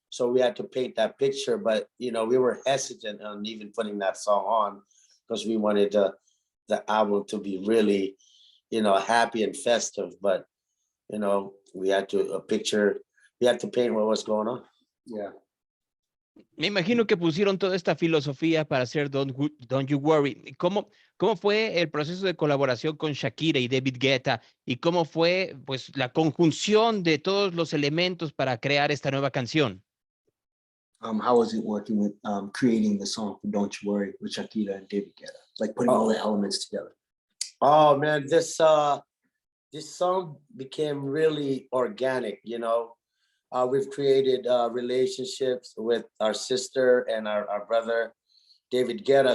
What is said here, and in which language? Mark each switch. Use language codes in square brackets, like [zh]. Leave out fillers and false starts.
[en] So we had to paint that picture. But, we were hesitant on even putting that song on, because we wanted the album to be really, happy and festive. But, we had to paint what was going on. Yeah. [es] Me imagino que pusieron toda esta filosofía para hacer Don't You Worry. ¿Cómo fue el proceso de colaboración con Shakira y David Guetta? ¿Y cómo fue, pues, la conjunción de todos los elementos para crear esta nueva canción? [en] How was it working with creating the song for Don't You Worry with Shakira and David Guetta? Like putting all the elements together. Oh man, this song became really organic. We've created relationships with our sister and our brother, David Guetta.